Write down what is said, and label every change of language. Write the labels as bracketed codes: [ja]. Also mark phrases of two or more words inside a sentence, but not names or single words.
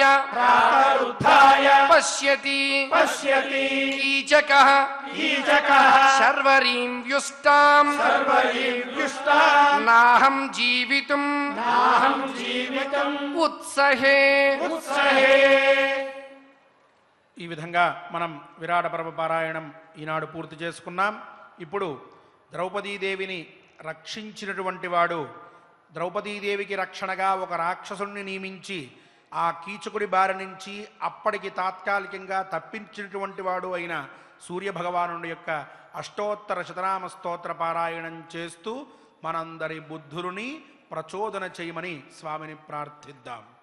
[sa] प्रातरुत्थाय पश्यति पश्यति कीचकः कीचकः शर्वरीं व्युष्टाम् सर्वयुष्टा नाहं जीवितुम् नाहं जीवितम् उत्सहे उत्सहे [te] ఈ విధంగా మనం విరాట పర్వ పారాయణం ఈనాడు పూర్తి చేసుకున్నాం. ఇప్పుడు ద్రౌపదీదేవిని రక్షించినటువంటి వాడు, ద్రౌపదీదేవికి రక్షణగా ఒక రాక్షసుణ్ణి నియమించి ఆ కీచకుడి బారి నుంచి అప్పటికి తాత్కాలికంగా తప్పించినటువంటి వాడు అయిన సూర్యభగవానుడి యొక్క అష్టోత్తర శతనామ స్తోత్ర పారాయణం చేస్తూ మనందరి బుద్ధులని ప్రచోదన చేయమని స్వామిని ప్రార్థిద్దాం.